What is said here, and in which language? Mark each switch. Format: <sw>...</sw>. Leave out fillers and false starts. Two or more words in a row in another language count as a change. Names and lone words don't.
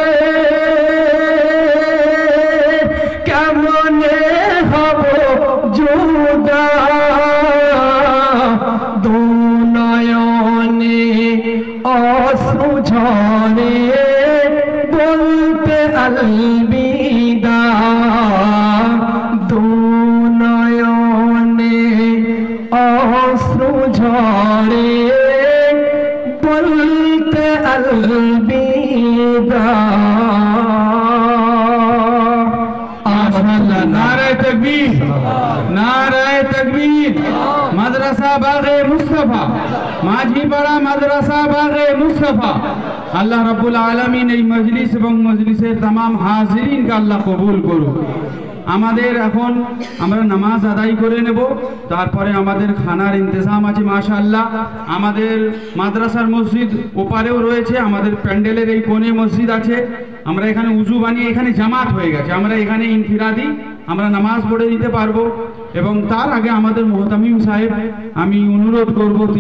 <bn>কেমনে হব জুদা দু নয়নে অশ্রু ঝরে বলতে আলবিদা দু নয়নে অশ্রু ঝরে বলতে আলবিদা</bn> <ur>نعرۂ تکبیر نعرۂ تکبیر مدرسہ باغِ مصطفیٰ ماجھی پاڑا مدرسہ باغِ مصطفیٰ</ur> <ar>الله رب العالمين</ar> <ur>এই মজলিস এবং মজলিসের</ur> <bn>तमाम হাজিরিন কে আল্লাহ কবুল করুক আমাদের এখন আমরা নামাজ আদায় করে নেব তারপরে আমাদের খানার ইন্তজাম আছে মাশাআল্লাহ আমাদের মাদ্রাসার মসজিদ ওপারেও রয়েছে আমাদের প্যান্ডেলের এই কোণে মসজিদ আছে আমরা এখানে উজু বানিয়ে এখানে জামাত হয়ে গেছে আমরা এখানে ইনফিরাদি আমরা নামাজ পড়ে নিতে পারবো এবং তার আগে আমাদের মুহতামিম সাহেব আমি অনুরোধ করব</bn>